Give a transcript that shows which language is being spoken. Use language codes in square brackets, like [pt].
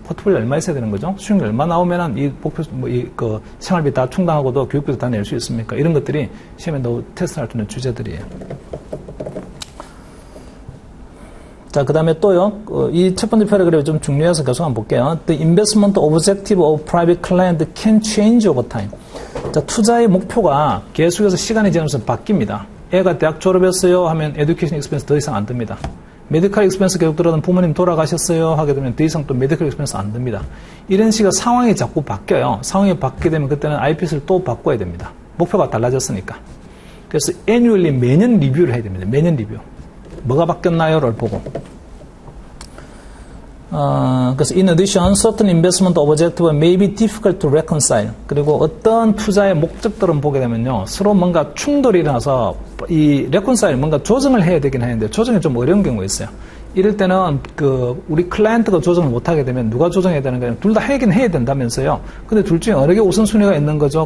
[ko] 포트폴리오 얼마 있어야 되는 거죠? 수익률 얼마 나오면은 이 목표 그 생활비 다 충당하고도 교육비도 다 낼 수 있습니까? 이런 것들이 시험에 테스트할 수 있는 주제들이에요. 자, 그 다음에 또요, 이 첫 번째 패러그래프 좀 중요해서 계속 한번 볼게요. [en] The investment objective of private client can change over time. [ko] 자, 투자의 목표가 계속해서 시간이 지나면서 바뀝니다. 애가 대학 졸업했어요 하면 에듀케이션 익스펜스 더 이상 안 듭니다. 메디컬 익스펜스 계속 들어도 부모님 돌아가셨어요 하게 되면 더 이상 또 메디컬 익스펜스 안 듭니다. 이런 식의 상황이 자꾸 바뀌어요. 상황이 바뀌게 되면 그때는 IPS를 또 바꿔야 됩니다. 목표가 달라졌으니까. 그래서 annually 매년 리뷰를 해야 됩니다. 매년 리뷰. 뭐가 바뀌었나요를 보고. 그래서 [en] in addition, certain investment objectives may be difficult to reconcile. [ko] 그리고 어떤 투자의 목적들은 보게 되면요, 서로 뭔가 충돌이 일어나서 이 reconcile 뭔가 조정을 해야 되긴 하는데 조정이 좀 어려운 경우가 있어요. 이럴 때는 우리 클라이언트가 조정을 못하게 되면 누가 조정해야 되는 거냐? 둘 다 하긴 해야 된다면서요. 근데 둘 중에 어느 게 우선순위가 있는 거죠?